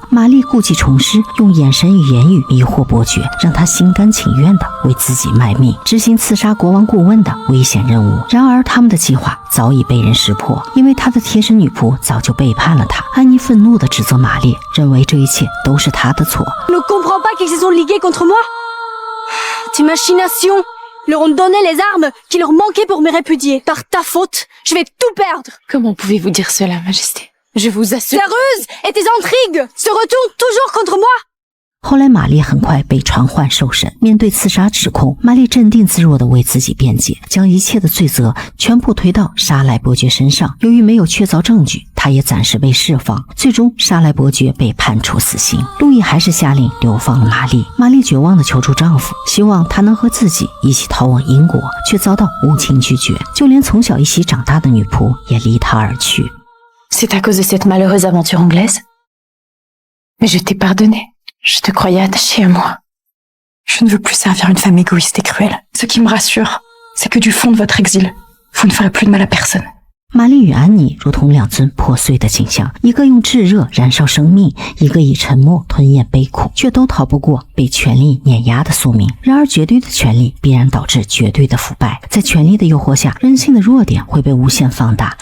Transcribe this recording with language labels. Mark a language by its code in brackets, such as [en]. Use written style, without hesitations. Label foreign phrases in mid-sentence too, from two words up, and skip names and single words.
[zh] 玛丽故技重施，用眼神与言语迷惑伯爵，让他心甘情愿地为自己卖命，执行刺杀国王顾问的危险任务。然而他们的计划早已被人识破，因为他的贴身女仆早就背叛了他。安妮愤怒地指责玛丽，认为这一切都是她的错。 [fr] Ne comprends pas qu'ils se sont ligués contre moi? Tes machinations leur ont donné les armes qui leur manquaient pour me répudier. Par ta faute, je vais tout perdre. Comment pouvez-vous dire cela, Majesté? Je vous assure. Ta ruse et tes intrigues se retournent toujours contre moi. [zh] 后来玛丽很快被传唤受审，面对刺杀指控，玛丽镇定自若地为自己辩解，将一切的罪责全部推到沙莱伯爵身上。由于没有确凿证据，他也暂时被释放。最终沙莱伯爵被判处死刑，路易还是下令流放了玛丽。玛丽绝望地求助丈夫，希望他能和自己一起逃往英国，却遭到无情拒绝，就连从小一起长大的女仆也离他而去。 [fr] C'est à cause de cette malheureuse aventure anglaise? Mais je t'ai pardonné.Je te croyais attaché à moi. Je ne veux plus servir une femme égoïste et cruelle. Ce qui me rassure, c'est que du fond de votre exil, vous ne ferez plus de mal à personne. [zh] 玛丽与安妮如同两尊破碎的景象，一个用炙热燃烧生命，一个以沉默吞咽悲苦，却都逃不过被权力碾压的宿命。然而绝对的权力必然导致绝对的腐败，在权力的诱惑下，人性的弱点会被无限放大。